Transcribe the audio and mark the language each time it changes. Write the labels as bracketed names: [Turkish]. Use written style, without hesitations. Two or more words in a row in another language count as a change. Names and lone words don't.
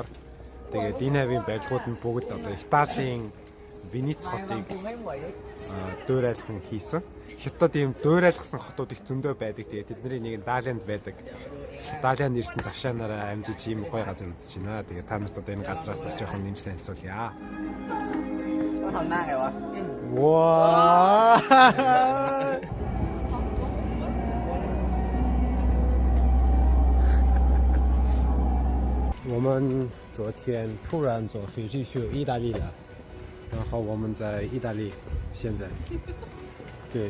[Mongolian] Тэгээд энэ хавийн барилгууд нь бүгд одоо Италийн Венец хотыг дуурайлхан хийсэн. Хятад ийм дуурайлгасан хотууд их зөндөө байдаг. Тэгээд тэдний нэг нь Даалианд байдаг. Даалианд ирсэн завшаанаараа амжиж ийм гоё газар үзэж байна. Тэгээд та нарт одоо энэ газраас бас жоохон нэмж танилцуулъя. Вау! [Chinese] 我们昨天突然坐飞机去意大利了，然后我们在意大利，现在，对，